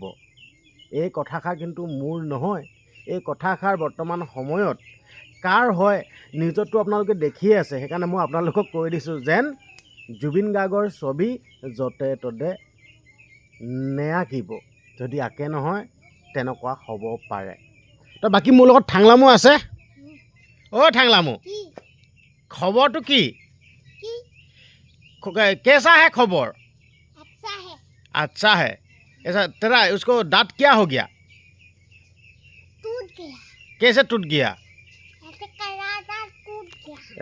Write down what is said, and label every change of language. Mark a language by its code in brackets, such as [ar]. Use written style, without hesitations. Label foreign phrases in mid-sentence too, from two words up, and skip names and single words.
[as] এই কথাষাৰ কিন্তু মোৰ নহয়, এই কথাষাৰ বৰ্তমান সময়ত কাৰ হয় নিউজতো আপোনালোকে দেখিয়ে আছে। সেইকাৰণে মই আপোনালোকক কৈ দিছোঁ যেন জুবিন গাৰ্গৰ ছবি য'তে ত'তে নেআঁকিব। যদি আঁকে নহয় তেনেকুৱা হ'ব পাৰে। তো বাকী মোৰ লগত ঠাংলামো আছে। অ' ঠাংলামো, [hi] खबर की कैसा है खबर? अच्छा है। ऐसा तेरा उसको दांत क्या हो गया? टूट गया। कैसे टूट गया? ऐसे करा था, टूट गया।